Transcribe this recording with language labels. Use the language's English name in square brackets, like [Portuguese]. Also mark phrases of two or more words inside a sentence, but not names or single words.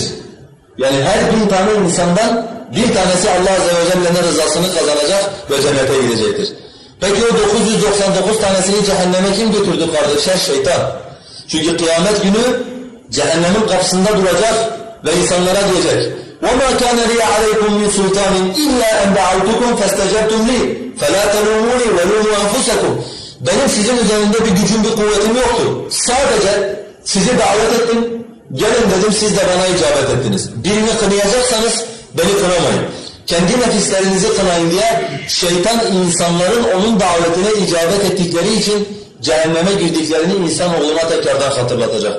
[Turkish] Yani her 1000 tane insandan bir tanesi Allah [Arabic] عز وجل'nin [Turkish] rızasını kazanacak ve cennete gidecektir. Peki o 999 tanesini cehenneme kim götürdü kardeşler? Şeytan. Çünkü kıyamet günü cehennemin kapısında duracak ve insanlara diyecek [Arabic] وَمَا كَانَ لِيَ عَلَيْكُمْ مِنْ سُلْطَانٍ إِلَّا أَنْ دَعَوْتُكُمْ فَاسْتَجَبْتُمْ لِي فَلَا تَلُومُونِي وَلُومُوا أَنفُسَكُمْ. [Turkish] Benim sizin üzerinde bir gücüm, bir kuvvetim yoktu. Sadece sizi davet ettim, gelin dedim, siz de bana icabet ettiniz. Birini kınayacaksanız beni kınamayın. Kendi nefislerinizi kınayın diye şeytan insanların onun davetine icabet ettikleri için cehenneme girdiklerini insanoğluna tekrardan hatırlatacak.